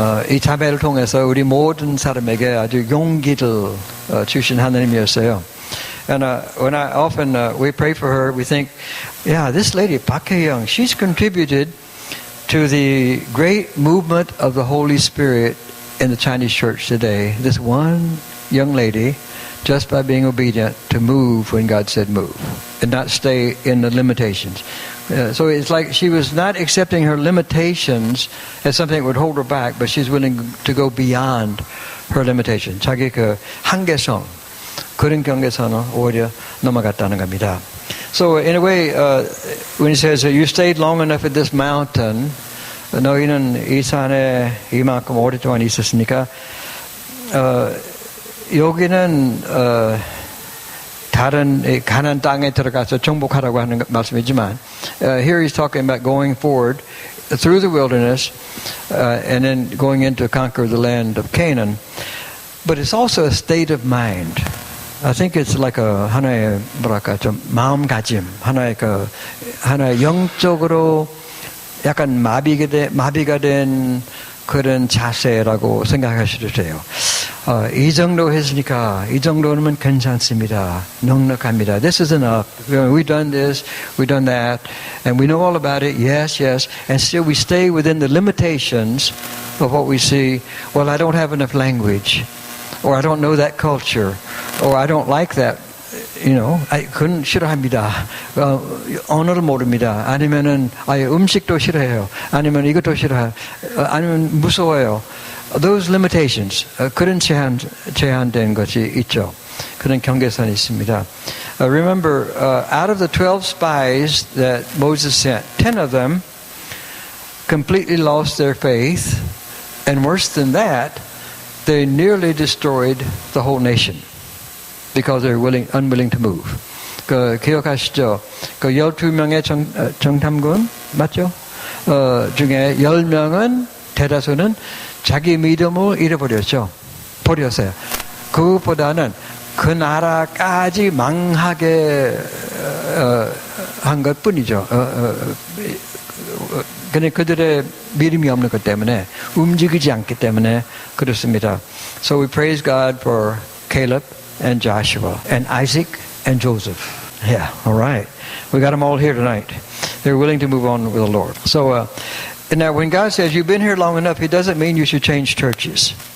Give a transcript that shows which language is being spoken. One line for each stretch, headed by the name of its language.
Korean: 이 자매를 통해서 우리 모든 사람에게 아주 용기를 주신 하나님이었어요.
English: And when we pray for her, we think, yeah, this lady Park Hae-young, she's contributed to the great movement of the Holy Spirit in the Chinese church today. This one young lady, just by being obedient to move when God said move and not stay in the limitations. So it's like she was not accepting her limitations as something that would hold her back, but she's willing to go beyond her limitation.
Korean: 자기 그 한계성, 그런 경계선을 오히려 넘어갔다는 겁니다.
English: So in a way, when he says, you stayed long enough at this mountain,
Korean: 너희는 이 산에 이만큼 오랫동안 있었으니까, 여기는 다른 가나안 땅에 들어가서 정복하라고 하는 말씀이지만
English: here he's talking about going forward through the wilderness and then going in to conquer the land of Canaan. But it's also a state of mind. I think it's like
Korean: 하나의 뭐랄까 좀 마음가짐, 하나의 영적으로 약간 마비가 된 그런 자세라고 생각하셔도 돼요. 이 정도 했으니까 이 정도는 괜찮습니다. 넉넉합니다.
English: This is enough. We've done this, we've done that, and we know all about it. Yes, yes, and still we stay within the limitations of what we see. Well, I don't have enough language, or I don't know that culture, or I don't like that.
Korean: 그건 싫어합니다. 언어를 모릅니다. 아니면은 아예 음식도 싫어해요. 아니면 이것도 싫어해요. 아니면 무서워요.
English: Those limitations,
Korean: 그런 제한된 것이 있죠. 그런 경계선이 있습니다.
English: Remember, out of the 12 spies that Moses sent, 10 of them completely lost their faith, and worse than that, they nearly destroyed the whole nation because they're unwilling to move.
Korean: 그 기억하시죠? 그 12명의 정탐군 맞죠? 중에 10명은 대다수는 자기 믿음을 잃어버렸죠. 버렸어요. 그것보다는 그 나라까지 망하게 한 것뿐이죠. 그냥 그들의 믿음이 없는 것 때문에 움직이지 않기 때문에 그렇습니다.
English: So we praise God for Caleb and Joshua and Isaac and Joseph. Yeah, all right. We got them all here tonight. They're willing to move on with the Lord. So now when God says you've been here long enough, it doesn't mean you should change churches.